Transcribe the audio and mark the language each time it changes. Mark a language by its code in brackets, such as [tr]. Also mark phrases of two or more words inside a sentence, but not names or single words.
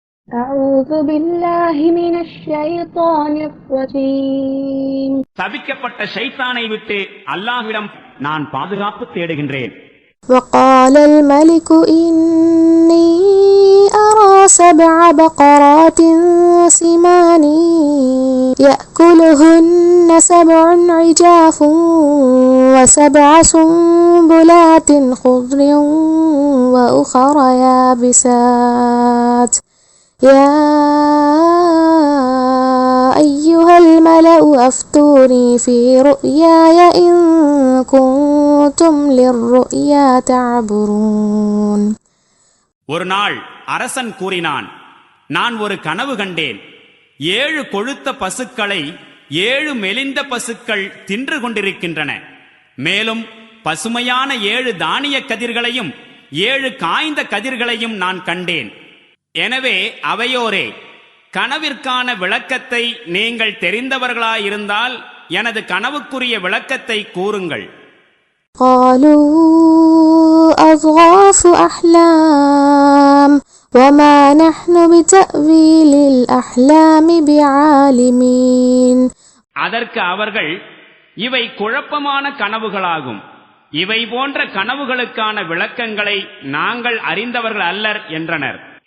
[ar] أعوذ بالله من الشيطان الرجيم. [ta] தவிக்கப்பட்ட ஷைத்தானை விட்டு அல்லாஹ்விடம் நான் பாதுகாப்பு தேடுகின்றேன். [ar] وقال الملك إني أرى 7 بقرات سمان يأكلهن 7 عجاف و7 سنبلات خضر وأخر يابسات يا أيها الملأ أفتوني في رؤياي إن كنتم للرؤيا تعبرون. [ta] ஒரு நாள் அரசன் கூறினான், நான் ஒரு கனவு கண்டேன். 7 கொழுத்த பசுக்களை 7 மெலிந்த பசுக்கள் தின்று கொண்டிருக்கின்றன. மேலும் பசுமையான 7 தானிய கதிர்களையும் 7 காய்ந்த கதிர்களையும் நான் கண்டேன். எனவே அவையோரே, கனவிற்கான விளக்கத்தை நீங்கள் தெரிந்தவர்களாயிருந்தால் எனது கனவுக்குரிய விளக்கத்தை கூறுங்கள். [ar] قالوا أضغاث أحلام وما نحن بتأويل الأحلام بعالمين. [ta] அதற்கு அவர்கள், இவை குழப்பமான கனவுகளாகும், இவை போன்ற கனவுகளுக்கான விளக்கங்களை நாங்கள் அறிந்தவர்கள் அல்லர் என்றனர்.